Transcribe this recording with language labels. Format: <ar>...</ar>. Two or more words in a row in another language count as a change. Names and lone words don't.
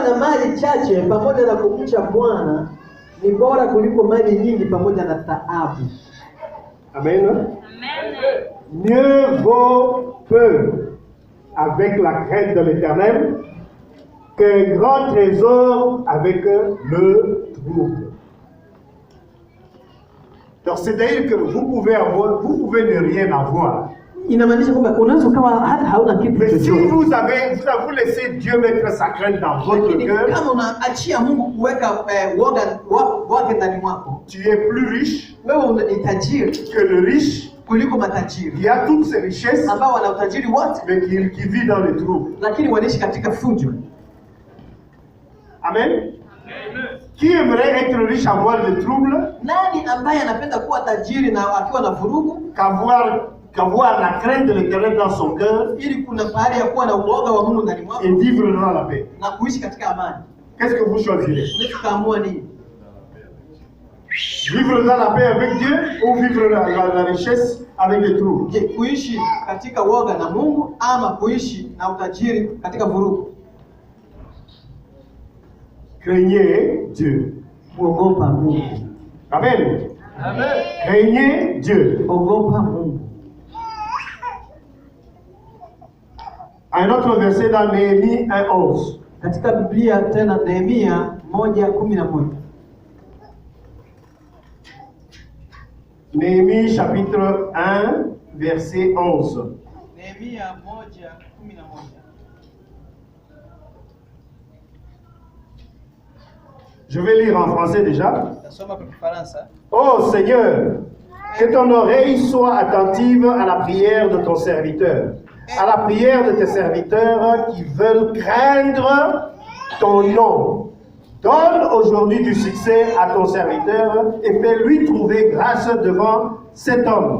<sw>na mali chache pamoja na kumcha Bwana ni bora kuliko mali nyingi pamoja na taabu. Amen. Amen.</sw> <fr>Mieux vaut peu avec la crainte de l'Éternel qu'un grand trésor avec le trouble. Donc c'est-à-dire que vous pouvez ne rien avoir.</fr> <sw>Inamaanisha kwamba unaweza ukawa hata hauna kitu</sw> <fr>Mais si</fr> <sw>chochote,</sw> <fr>vous laissé Dieu mettre sa crainte dans votre</fr> <sw>lakini</sw> <fr>cœur,</fr> <sw>kama unaachia Mungu kuweka woga wake ndani mwako,</sw> <fr>tu es plus riche</fr> <sw>wewe ni tajiri</sw> <fr>que le riche</fr> <sw>kuliko matajiri</sw> <fr>qui a toutes ses richesses,</fr> <sw>ambao wana utajiri wote,</sw> <fr>mais qui vit dans le trouble.</fr> <sw>lakini wanaishi katika fujo. Amen.</sw> <fr>Qui aimerait être riche, avoir le trouble,</fr> <sw>Nani ambaye anapenda kuwa tajiri na akiwa na vurugu,</sw> <fr>qu'avoir la crainte de l'Éternel dans son cœur</fr> <sw>ili kuna pahali ya kuwa na uoga wa Mungu ndani mwako</sw> <fr>et vivre dans la paix.</fr> <sw>na kuishi katika amani.</sw> <fr>Qu'est-ce que vous choisirez?</fr> <sw>Unaweza kaamua nini?</sw> <fr>Vivre dans la paix avec Dieu ou vivre la richesse avec des trous?</fr> <sw>Je, kuishi katika uoga na Mungu ama kuishi na utajiri katika vurugu?</sw> <fr>Craignez Dieu.</fr> <sw>Kuogopa Mungu. Amen. Amen.</sw> <fr>Craignez Dieu.</fr> <sw>Ogopa Mungu.</sw> <fr>Un autre verset dans Néhémie 1:11.</fr> <sw>Katika Biblia tena Nehemia 1:11.</sw> <fr>Néhémie chapitre 1 verset 11.</fr> <sw>Nehemia 1:11.</sw> <fr>Je vais lire en français déjà.</fr> <sw>Nasoma kwa Kifaransa.</sw> <fr>Ô Seigneur, que ton oreille soit attentive à la prière de ton serviteur, à la prière de tes serviteurs qui veulent craindre ton nom. Donne aujourd'hui du succès à ton serviteur et fais-lui trouver grâce devant cet homme.</fr>